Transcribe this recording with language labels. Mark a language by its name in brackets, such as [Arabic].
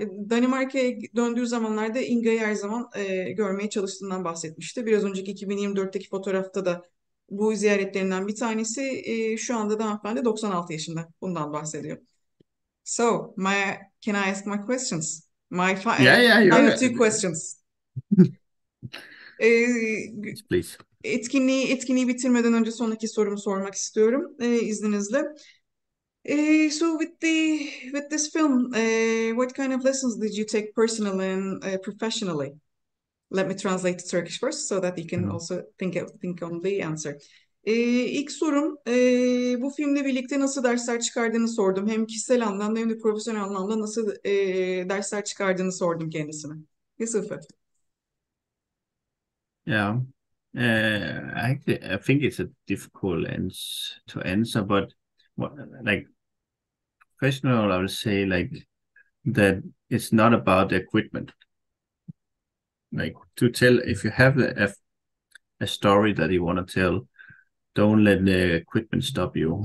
[Turkish] Danimarka'ya döndüğü zamanlarda INGA'yı her zaman görmeye çalıştığından bahsetmişti. Biraz önceki 2024'teki fotoğrafta da bu ziyaretlerinden bir tanesi. Şu anda da hanımefendi 96 yaşında. Bundan bahsediyor. [English] So, can I ask my questions? My Yeah, yeah, final you're two questions. Ee, please. [Turkish] etkinliği bitirmeden önce son iki sorumu sormak istiyorum izninizle. [English] So with this film, what kind of lessons did you take personally and professionally? Let me translate to Turkish first so that you can also think on the answer. [Turkish] İlk sorum bu filmle birlikte nasıl dersler çıkardığını sordum. Hem kişisel anlamda hem de profesyonel anlamda nasıl dersler çıkardığını sordum kendisine. [English] Yusuf. Yeah. Actually, I think it's a difficult to answer, but what, like professional, I would say like that it's not about the equipment. Like to tell, if you have a story that you want to tell, don't let the equipment stop you.